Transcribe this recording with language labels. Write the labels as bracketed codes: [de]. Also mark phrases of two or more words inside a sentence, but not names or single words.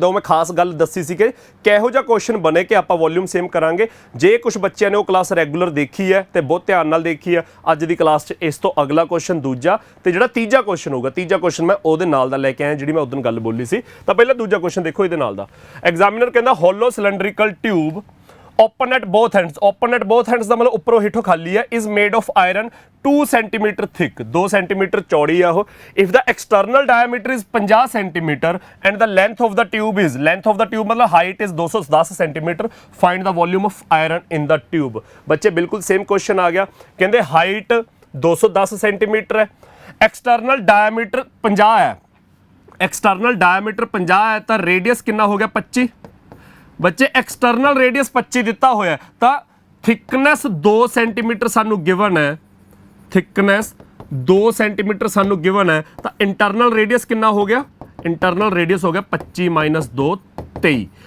[pa] ਉਹ ਮੈਂ ਖਾਸ ਗੱਲ ਦੱਸੀ ਸੀ ਕਿ ਕਿਹੋ ਜਿਹਾ ਕੁਐਸਚਨ ਬਣੇ ਕਿ ਆਪਾਂ [en] volume same [pa] ਕਰਾਂਗੇ। ਜੇ ਕੁਝ ਬੱਚਿਆਂ ਨੇ ਉਹ [en] class regular [pa] ਦੇਖੀ ਹੈ ਤੇ ਬਹੁਤ ਧਿਆਨ ਨਾਲ ਦੇਖੀ ਹੈ, ਅੱਜ ਦੀ ਕਲਾਸ 'ਚ ਇਸ ਤੋਂ ਅਗਲਾ ਕੁਐਸਚਨ ਦੂਜਾ ਤੇ ਜਿਹੜਾ ਤੀਜਾ ਕੁਐਸਚਨ ਹੋਊਗਾ, ਤੀਜਾ ਕੁਐਸਚਨ ਮੈਂ ਉਹਦੇ ਨਾਲ ਦਾ ਲੈ ਕੇ ਆਇਆ ਜਿਹੜੀ ਮੈਂ ਉਦੋਂ ਗੱਲ ਬੋਲੀ ਸੀ। ਤਾਂ ਪਹਿਲਾਂ ਦੂਜਾ ਕੁਐਸਚਨ ਦੇਖੋ ਇਹਦੇ ਨਾਲ ਦਾ। ਐਗਜ਼ਾਮੀਨਰ ਕਹਿੰਦਾ [en] hollow cylindrical tube open at both ends, open at both ends [pa] ਦਾ ਮਤਲਬ ਉੱਪਰੋਂ ਹੇਠੋਂ ਖਾਲੀ ਹੈ, [en] is made of iron 2 centimeter thick, 2 centimeter [pa] ਚੌੜੀ ਆ ਉਹ। [en] if the external diameter is 50 centimeter and the length of the tube is, length of the tube ਮਤਲਬ height is 210 centimeter, find the volume of iron in the tube। [pa] ਬੱਚੇ ਬਿਲਕੁਲ [en] same question [pa] ਆ ਗਿਆ। ਕਹਿੰਦੇ ਹਾਈਟ 210 ਸੈਂਟੀਮੀਟਰ ਹੈ, [en] external diameter [pa] 50 ਹੈ, [en] external diameter [pa] 50 ਹੈ ਤਾਂ ਰੇਡੀਅਸ ਕਿੰਨਾ ਹੋ ਗਿਆ 25। ਬੱਚੇ [en] external radius [pa] 25 ਦਿੱਤਾ ਹੋਇਆ ਤਾਂ ਥਿਕਨੈਸ 2 ਸੈਂਟੀਮੀਟਰ ਸਾਨੂੰ ਗਿਵਨ ਹੈ, ਥਿਕਨੈਸ 2 ਸੈਂਟੀਮੀਟਰ ਸਾਨੂੰ ਗਿਵਨ ਹੈ ਤਾਂ [en] internal radius [pa] ਕਿੰਨਾ ਹੋ ਗਿਆ, [en] internal radius [pa] ਹੋ ਗਿਆ 25 - 2 23।